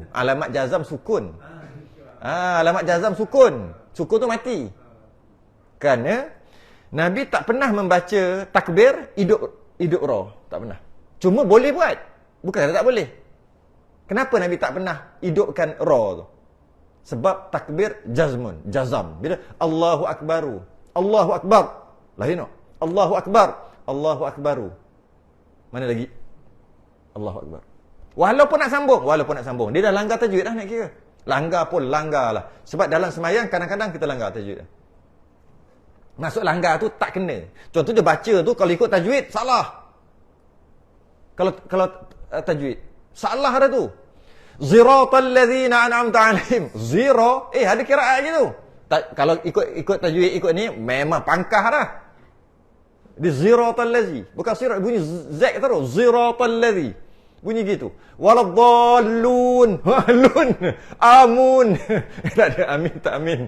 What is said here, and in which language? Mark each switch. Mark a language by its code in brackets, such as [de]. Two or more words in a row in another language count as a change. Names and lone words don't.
[ms] Alamat jazam sukun. Alamat jazam sukun. Sukun tu mati. Kerana Nabi tak pernah membaca takbir hidup roh. Tak pernah. Cuma boleh buat. Bukan kata tak boleh. Kenapa Nabi tak pernah hidupkan roh tu? Sebab takbir jazam. [ar] Bila الله أكبرُ. الله أكبر. [ms] Lain tak? [ar] الله أكبر. الله أكبرُ. [ms] Mana lagi? [ar] الله أكبر. [ms] Walaupun nak sambung. Dia dah langgar tajwid dah nak kira. Langgar lah. Sebab dalam semayang kadang-kadang kita langgar tajwid dah. Maksud langgar tu tak kena. Contoh dia baca tu kalau ikut tajwid salah. Kalau tajwid salah dah tu. [ar] زراط الذين أنعمت عليهم. [ms] Zira ada qiraat gitu. Kalau ikut tajwid ikut ni memang pangkah dah. [ar] Dia زراط الذي. [ms] Bukan sirat, bunyi Z terus. [ar] زراط الذي. [ms] Bunyi gitu. [ar] ولا الضالون. لون. [ms] Amun. Tak ada amin, tak amin.